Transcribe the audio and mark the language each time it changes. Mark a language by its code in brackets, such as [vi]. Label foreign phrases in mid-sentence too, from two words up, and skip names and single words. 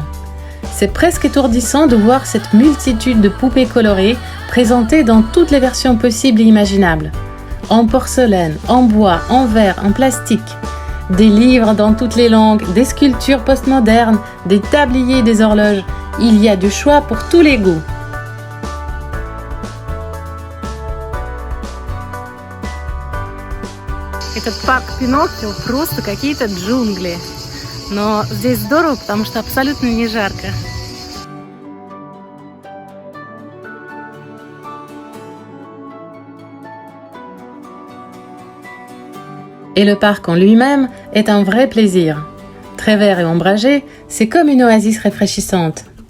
[fr] C'est presque étourdissant de voir cette multitude de poupées colorées présentées dans toutes les versions possibles et imaginables. En porcelaine, en bois, en verre, en plastique. Des livres dans toutes les langues, des sculptures postmodernes, des tabliers, des horloges. Il y a du choix pour tous les goûts. [ru] Этот парк Пиноккио просто какие-то джунгли. Но здесь здорово, потому что абсолютно не жарко. [fr] Et le parc en lui-même est un vrai plaisir. Très vert et ombragé, c'est comme une oasis rafraîchissante.